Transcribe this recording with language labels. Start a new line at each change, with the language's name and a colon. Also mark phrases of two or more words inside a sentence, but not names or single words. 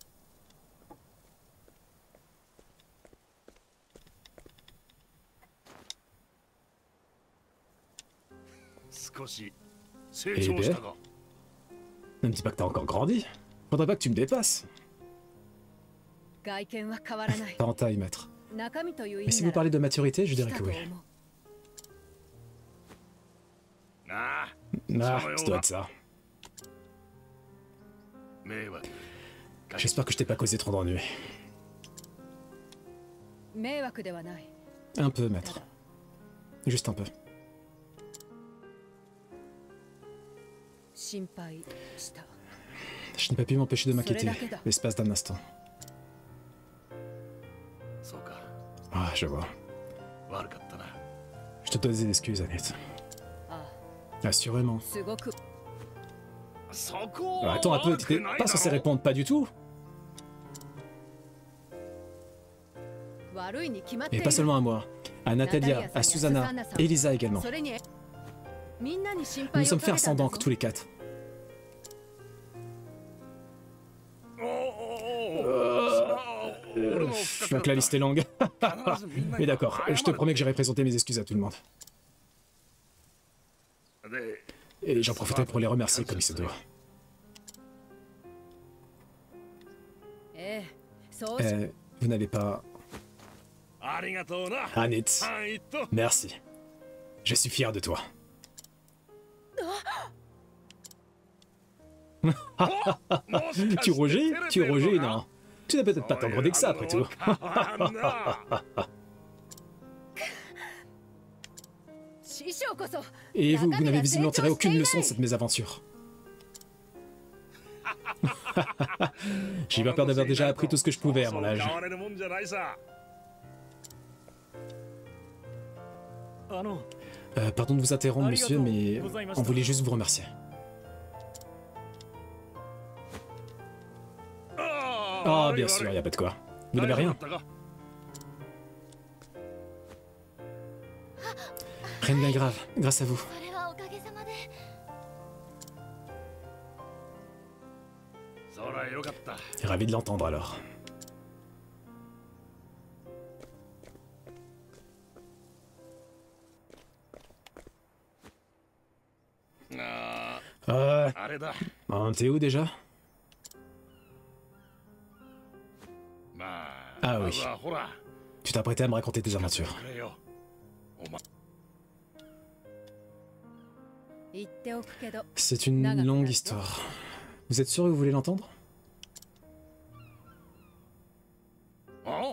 French: Eh bien, ne me dis pas que t'as encore grandi. Faudrait pas que tu me dépasses. Pas en taille, maître.
Japanese: 中身という意
French: Mais
Japanese: 味
French: si
Japanese: な
French: vous
Japanese: ら
French: parlez de maturité, je
Japanese: 来
French: dirais
Japanese: た
French: que
Japanese: と
French: oui.
Japanese: 思うなあ
French: Ah, ça doit être ça.
Japanese: 迷惑
French: J'espère que je t'ai pas causé trop d'ennuis.
Japanese: 迷惑ではない
French: Un peu,
Japanese: た
French: maître.
Japanese: だ
French: Juste un peu.
Japanese: 心配した
French: Je n'ai pas pu m'empêcher de m'inquiéter Soledad. l'espace d'un instant.
Japanese: そうか
French: Ah, je vois.
Japanese: 悪かったな
French: Je te dois des excuses, Annette. あ Assurément.
Japanese: あすごくそこ
French: Ah, attends un peu, t'étais pas censé répondre, pas du tout.
Japanese: 悪いに決まってい
French: Et
Japanese: る
French: pas seulement à moi. À Natalia, à Susanna, et Elisa également.
Japanese: それにみんなに心
French: Nous
Japanese: 配
French: nous
Japanese: を
French: sommes
Japanese: か
French: fait
Japanese: けた
French: un
Japanese: んだ
French: sang
Japanese: ぞ
French: tous les quatre.
Japanese: おお俺の
French: Je vois que la liste est longue. Mais d'accord, je te promets que j'irai présenter mes excuses à tout le monde.
Japanese: で
French: Et j'en profiterai pour les remercier comme il se doit.
Japanese: ええそうし
French: Vous n'avez pas...
Japanese: ありがとうな
French: Annette,
Japanese: はいと
French: merci. Je suis fier de toi. Tu Roger Tu Roger, non. Tu n'as peut-être pas tant grodé que ça, après tout.
Japanese: 師匠こそ
French: Et vous, vous n'avez visiblement tiré aucune leçon de cette mésaventure. J'ai pas peur d'avoir déjà appris tout ce que je pouvais à mon âge.
Japanese: 変われるもんじゃないさあの
French: Pardon de vous interrompre, monsieur, mais on voulait juste vous remercier. Ah, bien sûr, y a pas de quoi. Vous n'avez rien. Rien de bien grave, grâce à vous.
Japanese: それはおかげさまでそらよかった
French: Ravi de l'entendre alors. Euh,
Japanese: あれだ
French: t'es où déjà?
Japanese: まあ
French: Ah oui.
Japanese: まずはほら
French: Tu t'es apprêté à me raconter tes aventures.
Japanese: くれよお前言っておくけど
French: C'est une longue histoire. Vous êtes sûr que vous voulez l'entendre? おう